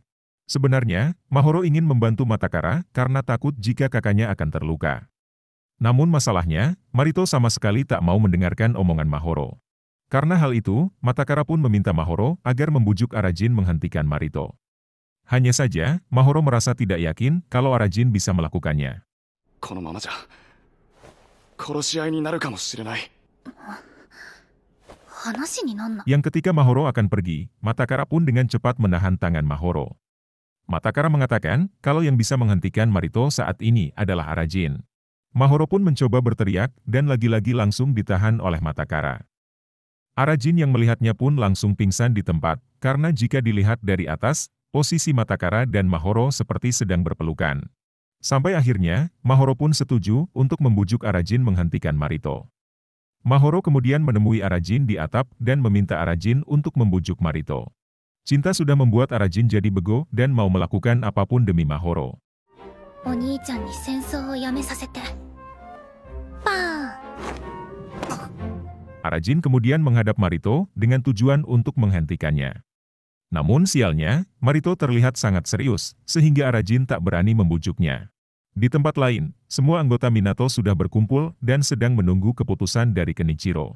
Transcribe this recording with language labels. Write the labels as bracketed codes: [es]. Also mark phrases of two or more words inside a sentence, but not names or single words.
[id] Sebenarnya, Mahoro ingin membantu Matakara karena takut jika kakaknya akan terluka. Namun masalahnya, Marito sama sekali tak mau mendengarkan omongan Mahoro. Karena hal itu, Matakara pun meminta Mahoro agar membujuk Arajin menghentikan Marito. Hanya saja, Mahoro merasa tidak yakin kalau Arajin bisa melakukannya. [ja] このままじゃ殺し合いになるかもしれない。話になんな。 [id] Yang ketika Mahoro akan pergi, Matakara pun dengan cepat menahan tangan Mahoro. Matakara mengatakan kalau yang bisa menghentikan Marito saat ini adalah Arajin. Mahoro pun mencoba berteriak dan lagi-lagi langsung ditahan oleh Matakara. Arajin yang melihatnya pun langsung pingsan di tempat, karena jika dilihat dari atas, posisi Matakara dan Mahoro seperti sedang berpelukan. Sampai akhirnya, Mahoro pun setuju untuk membujuk Arajin menghentikan Marito. Mahoro kemudian menemui Arajin di atap dan meminta Arajin untuk membujuk Marito. Cinta sudah membuat Arajin jadi bego dan mau melakukan apapun demi Mahoro. [ja] お兄ちゃんに戦争をやめさせて。パーン。 [id] Arajin kemudian menghadap Marito dengan tujuan untuk menghentikannya. Namun sialnya, Marito terlihat sangat serius, sehingga Arajin tak berani membujuknya. Di tempat lain, semua anggota Minato sudah berkumpul dan sedang menunggu keputusan dari Kenichiro.